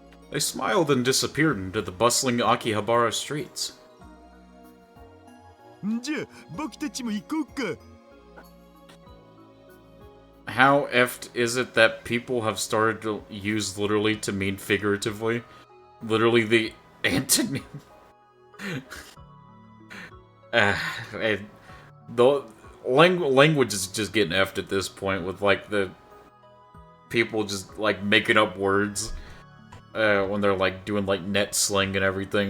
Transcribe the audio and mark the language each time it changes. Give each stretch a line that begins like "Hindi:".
English: They smiled and disappeared into the bustling Akihabara streets.
Japanese: じゃあ僕たちも行こうか。
English: How effed is it that people have started to use literally to mean figuratively? Literally the antonym. The language is just getting effed at this point with like the people just like making up words when they're like doing like net sling and everything.